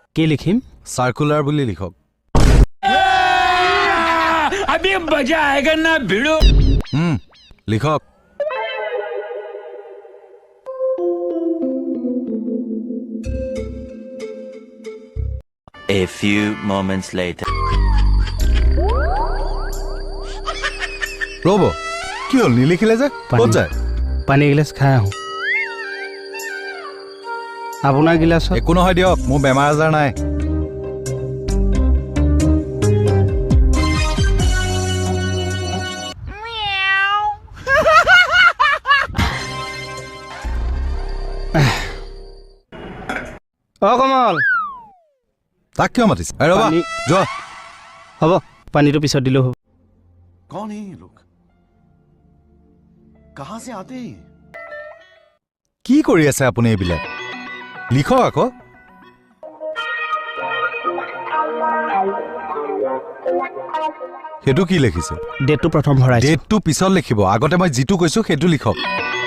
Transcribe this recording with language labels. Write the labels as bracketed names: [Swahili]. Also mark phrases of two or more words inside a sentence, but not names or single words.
[Assamese] কি লিখিম সার্কুলার বুলি লিখক [Hindi] अभी मजा आएगा ना भिड़ो [Assamese] লিখক [English] A few moments later. [Assamese] ৰব কি হল নিলিখিলে যে ক'ত যায় পানী গিলাচ খাই আহোঁ আপোনাৰ গিলাচত একো নহয় দিয়ক মোৰ বেমাৰ আজাৰ নাই কমল তাক কিয় মাতিছে ৰবা পানী- যোৱা হ'ব পানীটো পিছত দিলেও হ'ব [Hindi] कौन है ये लोग कहां से आते हैं [Assamese] কি কৰি আছে আপুনি এইবিলাক লিখক আকৌ সেইটো কি লিখিছে ডেটটো প্ৰথম ভৰাইছোঁ ডেটটো পিছত লিখিব আগতে মই যিটো কৈছো সেইটো লিখক